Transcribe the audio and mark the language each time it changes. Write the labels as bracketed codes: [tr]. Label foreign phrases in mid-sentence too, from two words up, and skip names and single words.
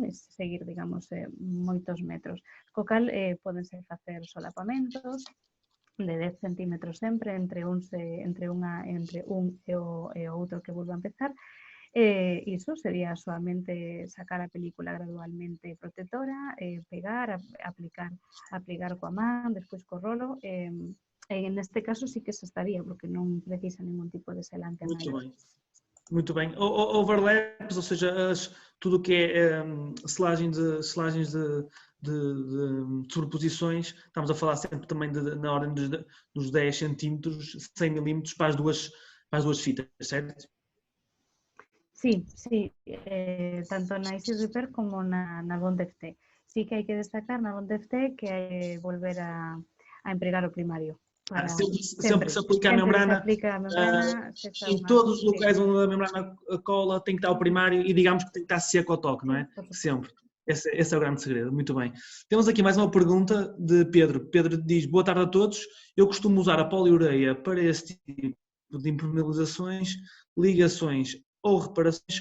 [gl] Seguir, digamos, moitos metros. Co cal, podense facer solapamentos de 10 centímetros sempre entre un e o outro que volva a empezar. Iso sería solamente sacar a película gradualmente protectora, pegar, aplicar coa man, despois co rolo. Neste caso sí que se estaría, porque non precisa ningún tipo de selante a máis. [pt] Muito bem. Overlaps, ou seja, tudo o que é selagens de sobreposições, estamos a falar sempre também na ordem dos 10 centímetros, 100 milímetros para as duas fitas, certo? [gl] Sí, tanto na Easy Repair como na Bond FT. Sí que hai que destacar na Bond FT que hai que volver a empregar o primario. [pt] Sempre se aplica a membrana, em todos os locais onde a membrana cola tem que estar o primário e digamos que tem que estar seco ao toque, não é? Sempre. Esse é o grande segredo. Muito bem. Temos aqui mais uma pergunta de Pedro. Pedro diz: boa tarde a todos. Eu costumo usar a poliureia para esse tipo de impermeabilizações, ligações ou reparações.